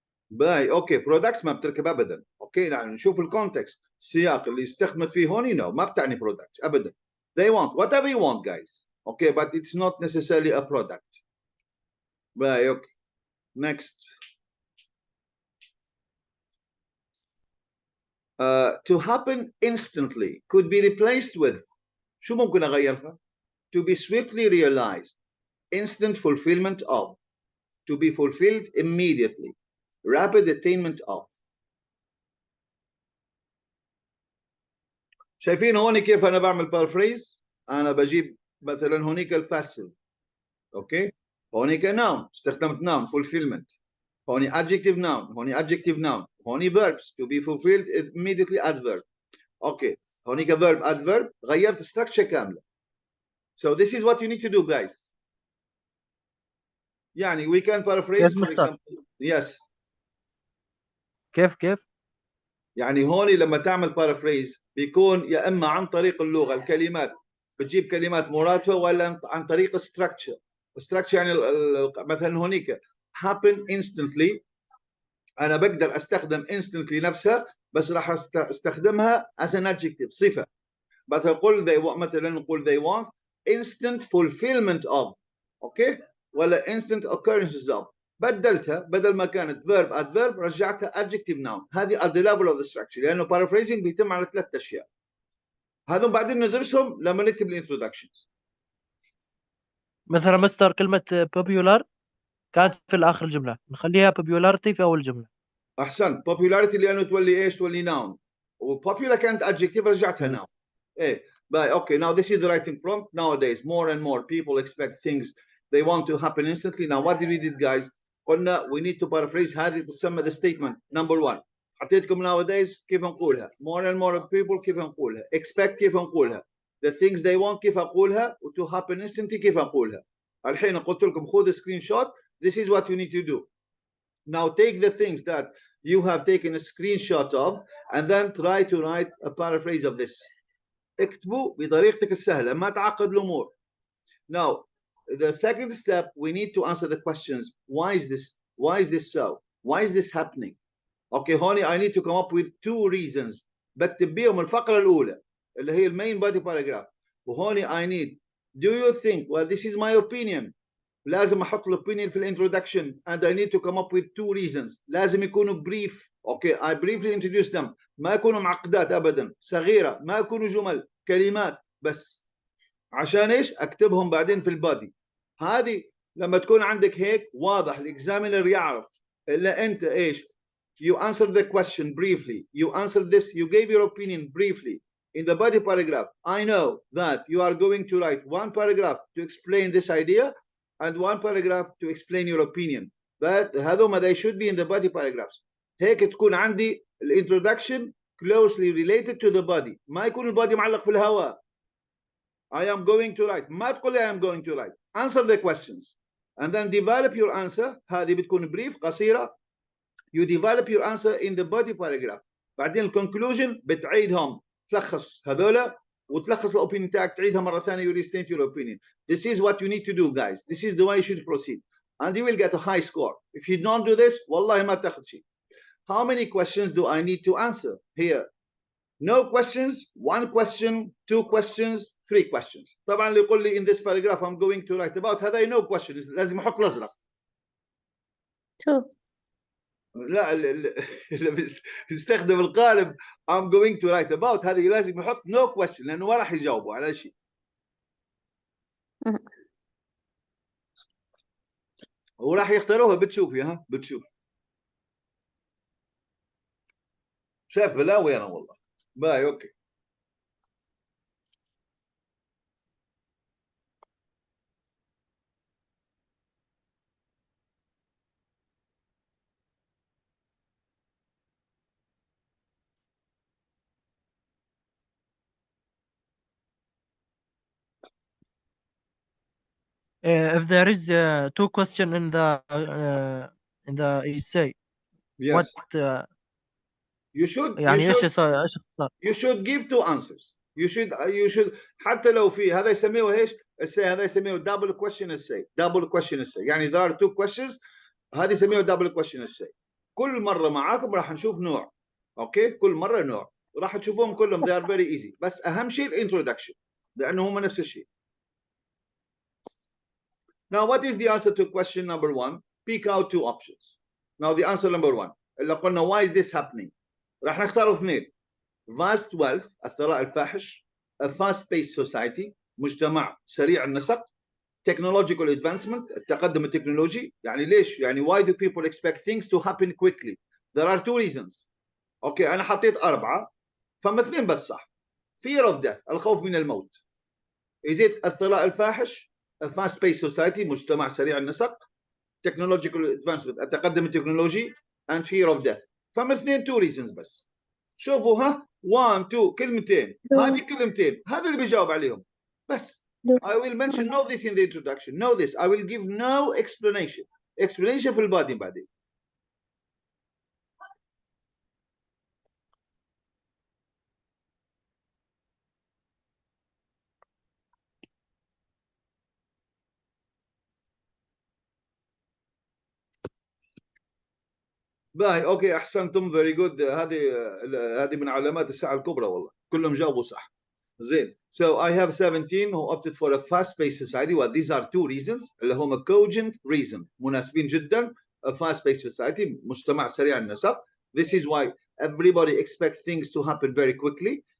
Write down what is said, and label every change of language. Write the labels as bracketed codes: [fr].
[ar] باي اوكي برودكتس ما بتركب ابدا. اوكي يعني نشوف الكونتكست السياق اللي استخدمت فيه هون نو ما بتعني برودكتس ابدا. [en] They want whatever you want guys. Okay, but it's not necessarily a product. [ar] باي اوكي. Next. [en] To happen instantly could be replaced with [ar] شو ممكن اغيرها؟ [en] To be swiftly realized, instant fulfillment of, to be fulfilled immediately, rapid attainment of. [ar] شايفين هون كيف انا بعمل بارفريز؟ انا بجيب مثلا هونيك الباسيف. اوكي؟ هونيك noun استخدمت noun fulfillment. [en] هوني adjective noun، هوني adjective noun، هوني verbs to be fulfilled immediately adverb. [ar] اوكي، هونيك verb adverb غيرت structure كاملة. [en] So this is what you need to do guys. يعني we can paraphrase for example. Yes. [ar] كيف يعني هون لما تعمل بارافريز بيكون يا اما عن طريق اللغه الكلمات بتجيب كلمات مرادفه ولا عن طريق الستراكشر. الستراكشر يعني مثلا هونيك [en] happen instantly [ar] انا بقدر استخدم instantly نفسها بس راح استخدمها [en] as an adjective [ar] صفه. مثلا نقول [en] they want instant fulfillment of. [ar] اوكي ولا [en] instant occurrences of. [ar] بدلتها بدل ما كانت verb adverb رجعتها adjective noun. هذه [en] at the level of the structure [ar] لانه paraphrasing بيتم على 3 اشياء. هذول بعدين ندرسهم لما نكتب الانترودكشنز. مثلا مستر كلمة popular كانت في آخر الجملة نخليها popularity في أول الجملة. أحسنت popularity لأنه تولي إيش؟ تولي noun. [en] وpopular كانت adjective رجعتها noun. [ar] إيه باي [en] okay now this is the writing prompt. Nowadays more and more people expect things they want to happen instantly. Now what did we did guys؟ [ar] قلنا [en] we need to paraphrase [ar] هذه تسمى [en] the statement number 1. حطيتكم nowadays كيف نقولها؟ more and more people كيف نقولها؟ expect كيف نقولها؟ the things they want كيف أقولها؟ و to happen instantly كيف أقولها؟ الحين قلت لكم خذ screen shot. This is what you need to do. Now take the things that you have taken a screenshot of and then try to write a paraphrase of this. [ar] اكتبوا بطريقتك السهلة ما تعقد الأمور. [en] Now the second step we need to answer the questions. Why is this? Why is this so? Why is this happening? Okay هوني I need to come up with 2 reasons. [ar] بكتب بيهم الفقرة الأولى اللي هي المين body paragraph. وهوني [en] I need do you think well this is my opinion. [ar] لازم احط الاوبينيون في الانترودكشن [en] and I need to come up with 2 reasons. [ar] لازم يكونوا brief. [en] okay I briefly introduce them. [ar] ما يكونوا معقدات ابدا صغيره ما يكونوا جمل كلمات بس عشان ايش اكتبهم بعدين في البادي. هذه لما تكون عندك هيك واضح الاكزامينر يعرف الا انت ايش [en] you answer the question briefly, you answer this, you gave your opinion briefly in the body paragraph. I know that you are going to write 1 paragraph to explain this idea and 1 paragraph to explain your opinion. But [ar] هذوما [en] they should be in the body paragraphs. [ar] هيك تكون عندي الانترودكشن [en] closely related to the body. [ar] ما يكون البادي معلق في الهواء. [en] I am going to write. [ar] ما تقول [en] I am going to write. Answer the questions and then develop your answer. [ar] هذه بتكون brief قصيرة. [en] You develop your answer in the body paragraph. [ar] بعدين الكونكلوجن بتعيدهم تلخص هذولا وتلخص الاوبينيون تاعك تعيدها مره ثانيه. [en] You restate your opinion. This is what you need to do guys. This is the way you should proceed and you will get a high score. If you don't do this [ar] والله ما تاخذ شيء. [en] How many questions do I need to answer here? No questions, 1 question, 2 questions, 3 questions. [ar] طبعا اللي يقول لي [en] in this paragraph I'm going to write about [ar] هذا [en] no questions [ar] لازم احط الازرق. 2. لا اللي بيستخدم القالب [en] I'm going to write about [ar] هذه لازم يحط [en] no question [ar] لانه ما راح يجاوبوا على شيء. وراح يختاروها بتشوفي ها بتشوف. شايف بلاوي انا والله. باي اوكي [en] if there is two question in the essay, Yes. what [ar] يعني ايش اختصار؟ [en] You should give two answers. You should [ar] حتى لو في هذا يسميه ايش؟ essay. هذا يسميه [en] double question essay. Double question essay. [ar] يعني [en] there are two questions. [ar] هذه يسميه [en] double question essay. [ar] كل مرة معاكم راح نشوف نوع. اوكي؟ كل مرة نوع. راح تشوفوهم كلهم [en] they are very easy. [ar] بس أهم شيء الانترودكشن لأنه هم نفس الشيء. [en] Now what is the answer to question number 1? Pick out two options. Now the answer number 1 [ar] اللي قلنا [en] why is this happening؟ [ar] راح نختار اثنين. vast wealth الثراء الفاحش, [en] a fast-paced society [ar] مجتمع سريع النسق, [en] technological advancement [ar] التقدم التكنولوجي. يعني ليش؟ يعني [en] why do people expect things to happen quickly? There are two reasons. [ar] اوكي انا حطيت 4 فمثلين بس صح. [en] fear of death [ar] الخوف من الموت. [en] is it [ar] الثراء الفاحش, [en] a fast-paced society [ar] مجتمع سريع النسق, [en] technological advancement [ar] التقدم التكنولوجي, [en] and fear of death. [ar] فمثلين two reasons بس. شوفوا ها 1 2 كلمتين هذه كلمتين هذا اللي بيجاوب عليهم بس. [en] I will mention know this in the introduction. Know this. I will give no explanation. [ar] Explanation في البادي بعدين. باي اوكي احسنتم [en] very good. [ar] هذه من علامات الساعه الكبرى والله كلهم جاوبوا صح. زين. [en] So I have 17 who opted for a fast-paced society. Well, these are two reasons [ar] اللي هم [en] cogent reason [ar] مناسبين جدا. [en] A fast-paced society [ar] مجتمع سريع النسق. [en] This is why everybody expects things to happen very quickly.